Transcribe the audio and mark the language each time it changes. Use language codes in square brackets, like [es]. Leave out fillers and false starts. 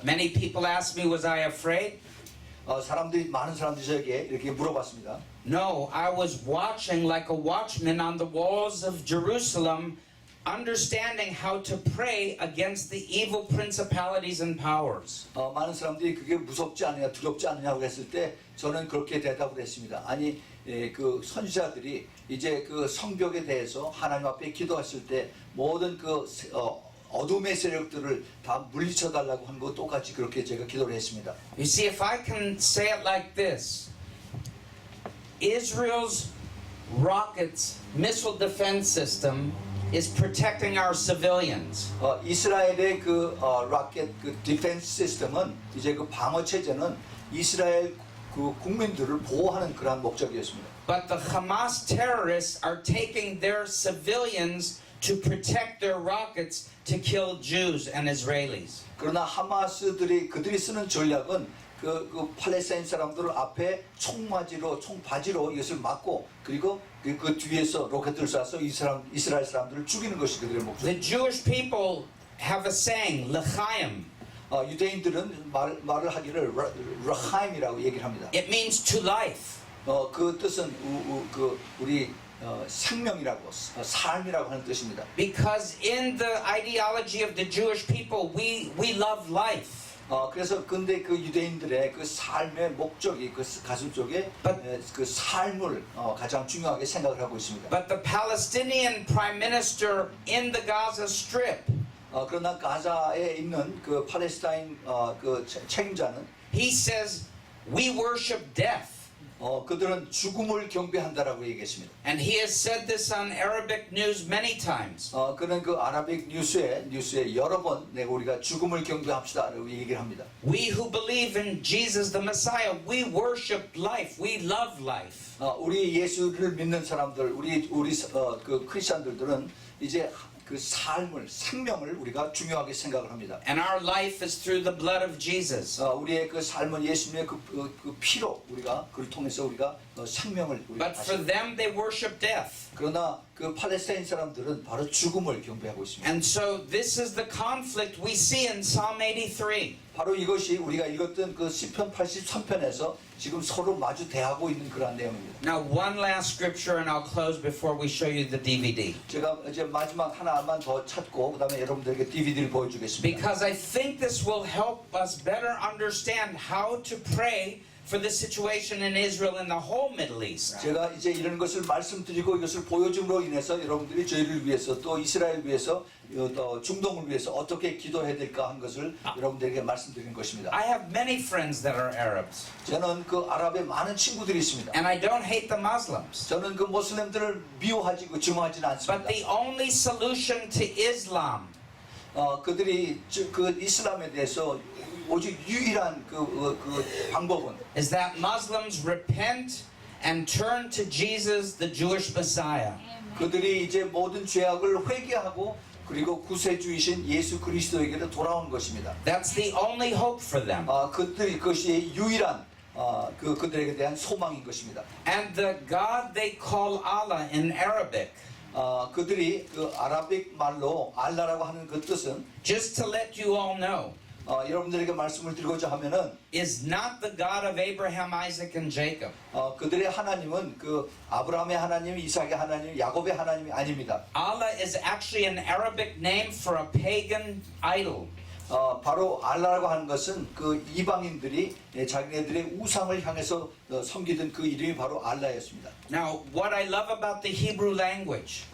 [en] Many people asked me, was I afraid? [ko] 많은 사람들이 저에게 이렇게 물어봤습니다. [en] No, I was watching like a watchman on the walls of Jerusalem, understanding how to pray against the evil principalities and powers. [ko] 많은 사람들이 그게 무섭지 않느냐, 두렵지 않느냐고 했을 때 저는 그렇게 대답을 했습니다. 아니, 그 선지자들이 이제 그 성벽에 대해서 하나님 앞에 기도했을 때 모든 그 어둠의 세력들을 다 물리쳐 달라고 한 거 똑같이 그렇게 제가 기도를 했습니다. [en] You see, if I can say it like this, Israel's rockets missile defense system is protecting our civilians. [ko] 이스라엘의 그 로켓 그 디펜스 시스템은 이제 그 방어 체제는 이스라엘 그 국민들을 보호하는 그러한 목적이었습니다. [en] But the Hamas terrorists are taking their civilians to protect their rockets to kill Jews and Israelis. [ko] 그러나 하마스들이 그들이 쓰는 전략은 그 팔레스타인 사람들 앞에 총바지로 이것을 막고 그리고 그 뒤에서 로켓을 쏴서 이스라엘 사람들을 죽이는 것이 그들의 목적. [en] The Jewish people have a saying, L'chaim. [ko] 유대인들은 말을 하기를 라하임이라고 얘기를 합니다. [en] It means to life. [ko] 그 뜻은 우리 생명이라고 삶이라고 하는 뜻입니다. [en] Because in the ideology of the Jewish people, we love life. [ko] 그래서 근데 그 유대인들의 그 삶의 목적이 그 가슴 속에 그 삶을 가장 중요하게 생각을 하고 있습니다. [en] But the Palestinian prime minister in the Gaza Strip, [ko] 그러나 가자에 있는 그 팔레스타인 그 책임자는 [en] he says, we worship death. [ko] 그들은 죽음을 경배한다라고 얘기했습니다. [en] And he has said this on Arabic news many times. [ko] 그는 그 아라빅 뉴스에 여러 번 내가 우리가 죽음을 경배합시다라고 얘기를 합니다. [en] We who believe in Jesus the Messiah, we worship life. We love life. [ko] 우리 예수를 믿는 사람들, 우리 그 크리스천들은 이제 그 생명을 우리가 중요하게 생각을 합니다. [en] And our life is through the blood of Jesus. [ko] 우리의 그 삶은 예수님의 그 피로 우리가 그를 통해서 우리가 생명을 우리가 [en] But for them, they worship death. [ko] 그러나 그 팔레스타인 사람들은 바로 죽음을 경배하고 있습니다. [en] And so this is the conflict we see in Psalm 83. [ko] 바로 이것이 우리가 읽었던 그 시편 83편에서 지금 서로 마주 대하고 있는 그러한 내용입니다. [en] Now, one last scripture, and I'll close before we show you the DVD. [ko] 제가 이제 마지막 하나만 더 찾고 그다음에 여러분들에게 DVD를 보여주겠습니다. [en] Because I think this will help us better understand how to pray for the situation in Israel and the whole Middle East. [ko] 제가 이제 이런 것을 말씀드리고 이것을 보여줌으로 인해서 여러분들이 저희를 위해서 또 이스라엘 위해서 또 중동을 위해서 어떻게 기도해야 될까 하는 것을 여러분들에게 말씀드리는 것입니다. [en] I have many friends that are Arabs, [ko] 저는 그 아랍에 많은 친구들이 있습니다. [en] and I don't hate the Muslims. [ko] 저는 그 모슬렘들을 미워하지 증오하지는 [en] But [ko] 않습니다. [en] the only solution to Islam [ko] 그들이 그 이슬람에 대해서 오직 유일한 그 방법은 [en] is that Muslims repent and turn to Jesus, the Jewish Messiah. [ko] 그들이 이제 모든 죄악을 회개하고 그리고 구세주이신 예수 그리스도에게로 돌아오는 것입니다. [en] That's the only hope for them. [ko] 그것이 유일한 그들에게 대한 소망인 것입니다. [en] And the God they call Allah in Arabic, [ko] 그들이 그 아라빅 말로 알라라고 하는 그 뜻은 [en] just to let you all know, [ko] 여러분들에게 말씀을 드리고자 하면은 [en] is not the God of Abraham, Isaac, and Jacob. [ko] 그들의 하나님은 그 아브라함의 하나님, 이삭의 하나님, 야곱의 하나님이 아닙니다. [en] Allah is actually an Arabic name for a pagan idol. [ko] 바로 알라라고 하는 것은 그 이방인들이 자기네들의 우상을 향해서 섬기던 그 이름이 바로 알라였습니다. [en] Now, what I love about the Hebrew language,